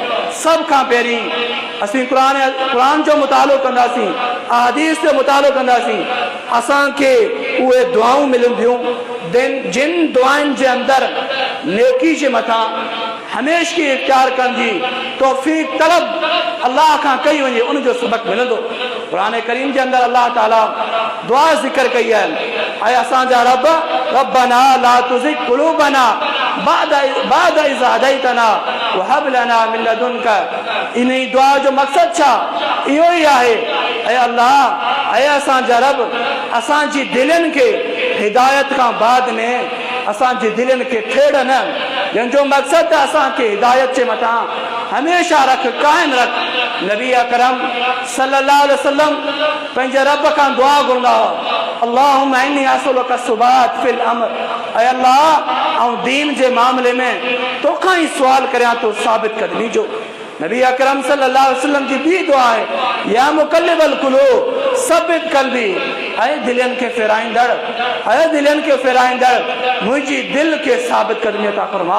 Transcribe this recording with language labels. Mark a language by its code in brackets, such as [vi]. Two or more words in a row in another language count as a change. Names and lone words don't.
[sd] सभ खां पहिरीं असीं क़ुरान जो मुतालो कंदासीं, अहदीस जो मुतालो कंदासीं, असांखे उहे दुआऊं मिलंदियूं जिन दुआनि जे अंदरि नेकी जे मथां हमेशगी इख्तियार करण जी तौफ़ीक़ तलब अल्लाह खां कई वञे, उनजो सबक़ मिलंदो। क़ुरान करीम जे अंदरि अल्लाह ताला दुआ ज़िक्र कई आहे, ऐं असांजा रब [ar] ربنا لا تزغ قلوبنا بعد إذ هديتنا وهب لنا من لدنك. [sd] इन दुआ जो मक़सदु छा? इहो ई आहे, ऐं अल्लाह, ऐं असांजा रब असांजी दिलनि खे हिदायत खां बाद में असांजी दिलनि खे फेड़ न, जंहिंजो मक़सदु असांखे हिदायत जे मथां हमेशा रख, कायम रख। नबी अकरम [ar] صلى الله عليه وسلم [sd] पंहिंजे रब खां दुआ घुरंदा हुआ, [ar] اللهم إني أسألك الثبات في الأمر, [sd] ऐ अल्लाह ऐं दीन जे मामले में तोखां ई सुवाल करियां तो साबित कदमी जो। नबी अकरम [ar] صلى الله عليه وسلم [sd] जी ॿी दुआ आहे, [ar] يا مقلب القلوب ثبت قلبي, [sd] ऐ दिलनि खे फेराईंदड़, ऐ दिलनि खे फेराईंदड़ मुंहिंजी दिलि खे साबित कदमी अता फरमा।